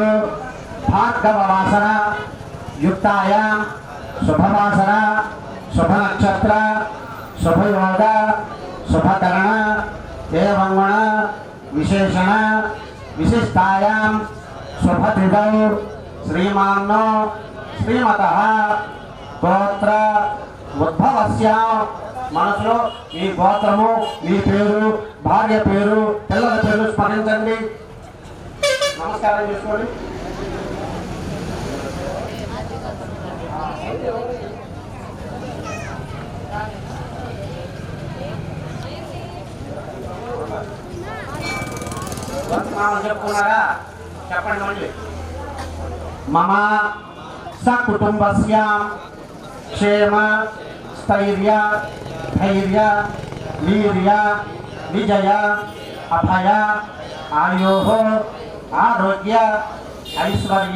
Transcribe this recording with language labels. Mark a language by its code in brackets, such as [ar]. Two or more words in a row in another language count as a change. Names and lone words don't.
[sa] भार्गववासर युक्तायां शुभवासर शुभनक्षत्र शुभयोग शुभकरण एवं गुण विशेषण विशिष्टायां शुभतिथौ श्रीमान्नो श्रीमतः గోత్ర ఉద్భవస్య. [te] మనసులో మీ గోత్రము, మీ పేరు, భార్య పేరు, పిల్లల పేరు స్మరించండి. నమస్కారం చేసుకోండి. చెప్పుకున్నారా? చెప్పండి మళ్ళీ. [sa] మమ सकुटुंबस्य क्षेम स्थैर्य धैर्य वीर्य विजय अभय आयोः आरोग्य ऐश्वर्य